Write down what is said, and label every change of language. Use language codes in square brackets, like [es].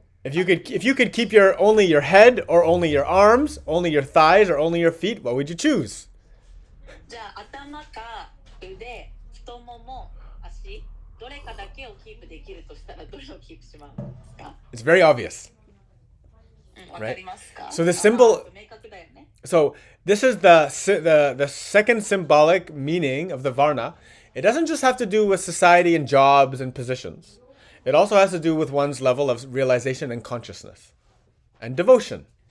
[en] If you could keep only your head or only your arms, only your thighs or only your feet, what would you choose? [ja] じゃあ頭か腕、太もも、足、どれかだけをキープできるとしたらどれをキープしますか？ [en] It's very obvious. [ja] わかりますか？ [en] So the symbol. [ja] 明確だよね。 [en] So this is the second symbolic meaning of the Varna. It doesn't just have to do with society and jobs and positions. It also has to do with one's level of realization and consciousness and devotion.